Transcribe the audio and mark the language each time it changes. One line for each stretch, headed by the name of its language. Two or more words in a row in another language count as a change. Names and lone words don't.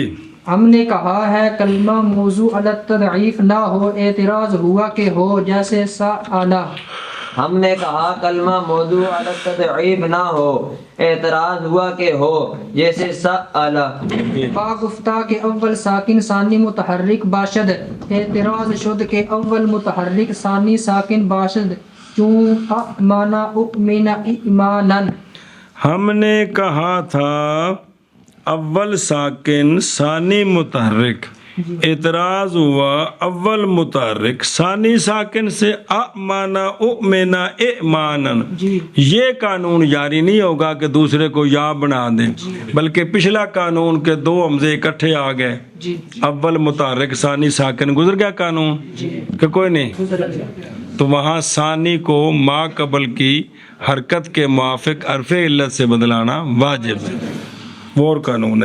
Urdu: ہم نے کہا ہے کلمہ
Arabic: موضوع علی التضعیف
Urdu: نہ ہو، اعتراض ہوا کہ ہو جیسے سأل. ہم نے کہا کلمہ
Arabic: موضوع علی التضعیف
Urdu: نہ ہو، اعتراض ہوا کہ ہو جیسے سأل.
Persian: با گفتہ کے اول ساکن ثانی متحرک باشد اعتراض شد کے اول متحرک ثانی ساکن باشد چون
Arabic: امن اؤمن ایمانا.
Urdu: ہم نے کہا تھا اول ساکن ثانی متحرک، اعتراض ہوا اول متحرک ثانی ساکن سے
Arabic: امانا اؤمنا ایمانا.
Urdu: یہ قانون جاری نہیں ہوگا کہ دوسرے کو یا بنا دیں بلکہ پچھلا قانون کے دو حمزے اکٹھے آ گئے، اول متحرک ثانی ساکن گزر گیا قانون کہ کوئی نہیں، تو وہاں ثانی کو ما قبل کی حرکت کے موافق حرف علت سے بدلانا واجب ہے، وہ اور قانون ہے.